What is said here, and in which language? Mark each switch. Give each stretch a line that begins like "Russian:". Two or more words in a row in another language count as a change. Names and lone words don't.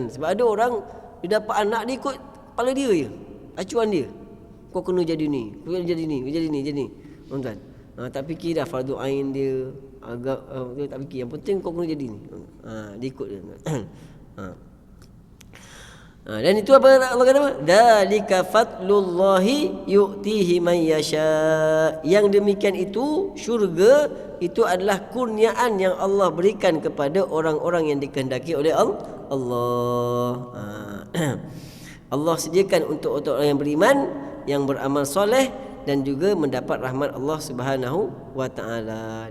Malay: Sebab ada orang dia dapat anak dia ikut kepala dia je, acuan dia. Kau kena jadi ni, kau kena jadi ni, jadi ni. Kan? Tak fikir dah fardu ain dia, agak dia tak fikir. Yang penting kau kena jadi ni. Dia ikut dia. Dan itu apa Allah kata apa?
Arabic: ذلك فضل الله يؤتيه من يشاء.
Malay: Yang demikian itu, syurga itu adalah kurniaan yang Allah berikan kepada orang-orang yang dikehendaki oleh Allah. Allah sediakan untuk orang yang beriman, yang beramal soleh, dan juga mendapat rahmat Allah
Arabic: سبحانه وتعالى.